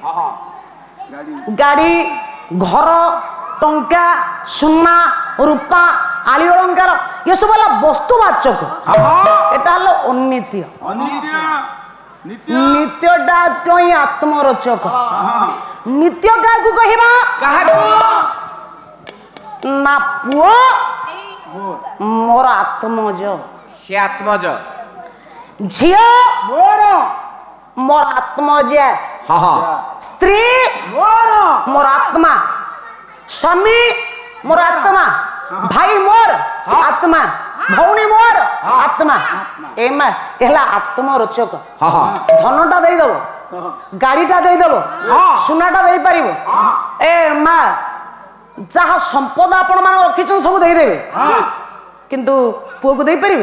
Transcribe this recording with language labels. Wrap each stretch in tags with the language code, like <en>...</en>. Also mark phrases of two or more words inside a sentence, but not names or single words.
<or>ଗାଡ଼ି ଘର ଟଙ୍କା ସୁନା ରୂପା ଆଲି ଅଳଙ୍କାର ଏ ସବୁ ହେଲା ବସ୍ତୁବାଚକ ଏଟା ହେଲା ଅନିତ୍ୟ ନିତ୍ୟଟା ଟଇ ଆତ୍ମରଚକ ନିତ୍ୟ କାକୁ କହିବା ନା ପୁଅ ମୋର ଆତ୍ମଜ ସେ ଆତ୍ମଜ ଝିଅ ମୋର ଆତ୍ମଜ ହଁ ହଁ ସ୍ତ୍ରୀ ମୋର ଆତ୍ମା ସ୍ୱାମୀ ମୋର ଆତ୍ମା, ଭାଇ ମୋର ଆତ୍ମା, ଭଉଣୀ ମୋର ଆତ୍ମା। ଏ ମା ହେଲା ଆତ୍ମରୋଚକ। ଧନଟା ଦେଇଦବ, ଗାଡିଟା ଦେଇଦବ, ସୁନାଟା ଦେଇପାରିବ। ଏ ମା ଯାହା ସମ୍ପଦ ଆପଣ ମାନେ ରଖିଛନ୍ତି ସବୁ ଦେଇଦେବେ, କିନ୍ତୁ ପୁଅକୁ ଦେଇପାରିବେ?</or>